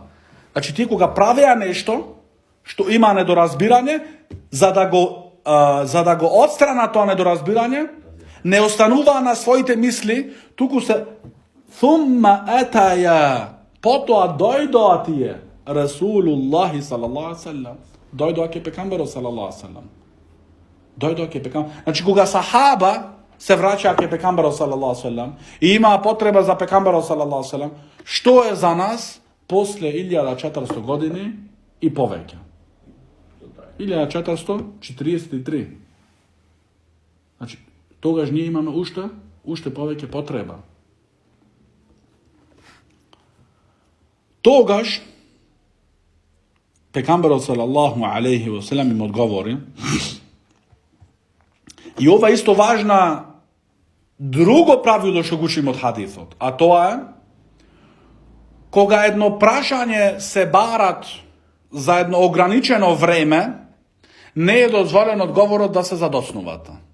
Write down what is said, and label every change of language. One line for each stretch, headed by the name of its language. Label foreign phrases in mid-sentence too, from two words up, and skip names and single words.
Macedonian: Значи, тие кога правеа нешто, што има недоразбирање, за да го отстрана тоа недоразбирање, не остануваа на своите мисли, туку се
Arabic: ثم أتيا,
Macedonian: потоа дојдоа тие,
Arabic: رسول الله صلى الله عليه وسلم,
Macedonian: дојдоа ке пекамберот
Arabic: صلى الله عليه وسلم.
Macedonian: Дојдоа ке пекамберот. Значи, кога сахаба се враќаа ке пекамберот
Arabic: صلى الله عليه وسلم
Macedonian: и имаа потреба за пекамберот
Arabic: صلى الله عليه وسلم,
Macedonian: што е за нас после 1400 години и повеќе? 1443. Значи, тогаш ние имаме уште повеќе потреба. Тогаш пекамберот
Arabic: صلى الله عليه وسلم
Macedonian: им одговори. И ова исто важна друго правило што го учиме од хадисот, а тоа е кога едно прашање се барат за едно ограничено време, не е дозволен одговорот да се задоснуват.